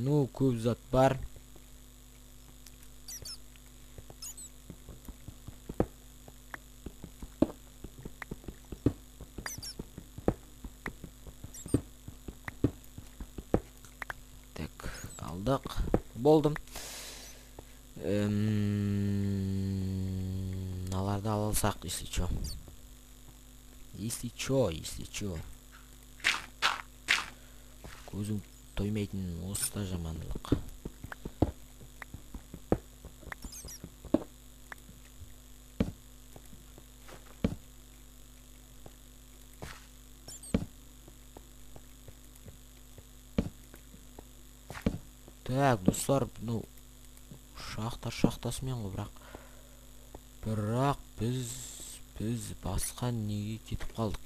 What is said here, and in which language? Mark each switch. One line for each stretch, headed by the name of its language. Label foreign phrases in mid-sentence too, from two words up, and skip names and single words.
Kazakh: Ну, көп зат бар. Так, алдық. Болдым. Мыналарды ала алсақ,
Russian: если чё. Если чё.
Kazakh: Көзің тоймайтын осы да жамандылық. Так, достар, ну, шахтасымен ғой, бірақ біз басқа неге кетіп қалдық.